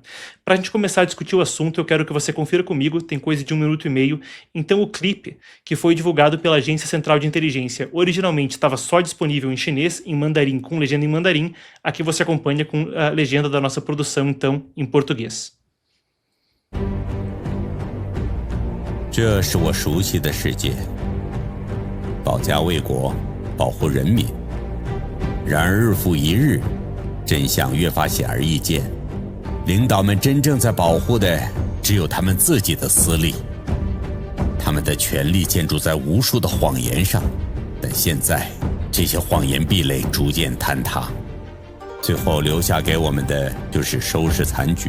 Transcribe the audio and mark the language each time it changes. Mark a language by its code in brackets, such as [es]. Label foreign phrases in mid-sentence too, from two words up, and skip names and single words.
[pt] Para a gente começar a discutir o assunto, eu quero que você confira comigo, tem coisa de 1 minuto e meio, então o clipe que foi divulgado pela Agência Central de Inteligência originalmente estava só disponível em chinês, em mandarim, com legenda em mandarim, aqui você acompanha com a legenda da nossa produção, então, em português. [zh] 这是我熟悉的世界，保家卫国，保护人民。然而日复一日，真相越发显而易见，领导们真正在保护的只有他们自己的私利，他们的权力建筑在无数的谎言上，但现在这些谎言壁垒逐渐坍塌，最后留下给我们的就是收拾残局。